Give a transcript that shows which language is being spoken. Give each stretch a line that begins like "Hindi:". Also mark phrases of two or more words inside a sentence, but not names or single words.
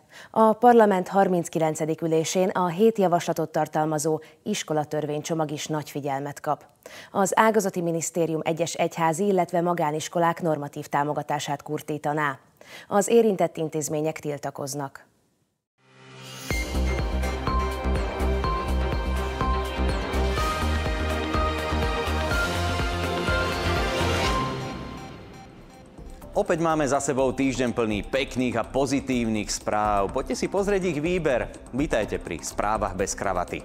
Hungarian: A parlament 39. ülésén a 7 javaslatot tartalmazó iskolatörvénycsomag is nagy figyelmet kap. Az ágazati minisztérium egyes egyházi, illetve magániskolák normatív támogatását kurtítaná. Az érintett intézmények tiltakoznak.
Slovak: Opäť máme za sebou týždeň plný pekných a pozitívnych správ. Poďte si pozrieť ich výber. Vítajte pri správach bez kravaty.